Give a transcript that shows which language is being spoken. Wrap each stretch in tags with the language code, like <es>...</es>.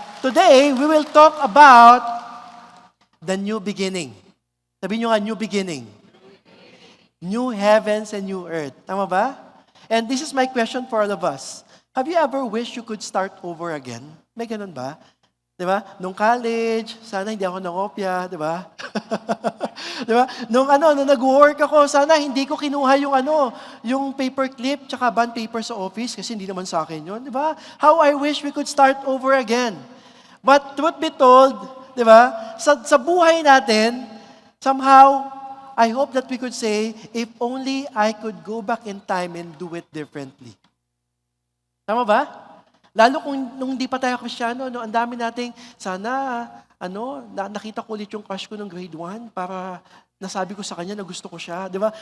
<en>Today, we will talk about the new beginning.</en> <tl>Sabihin nyo nga,</tl> <en>new beginning. New heavens and new earth.</en> <tl>Tama ba?</tl> <en>And this is my question for all of us. Have you ever wished you could start over again?</en> <tl>May ganun ba? Di ba? Nung college, sana hindi ako nangopya, di ba? Di ba? Nung nag-work ako, sana hindi ko kinuha yung paperclip tsaka bond paper sa office kasi hindi naman sa akin yun, di ba?</tl> <en>How I wish we could start over again. But truth be told,</en> <tl>di ba? Sa buhay natin,</tl> <en>somehow, I hope that we could say, if only I could go back in time and do it differently.</en> <tl>Tama ba? Lalo kung nung hindi pa tayo Kristiyano, ang dami nating, sana, nakita ko ulit yung crush ko ng grade 1 para nasabi ko sa kanya na gusto ko siya. Di ba?</tl>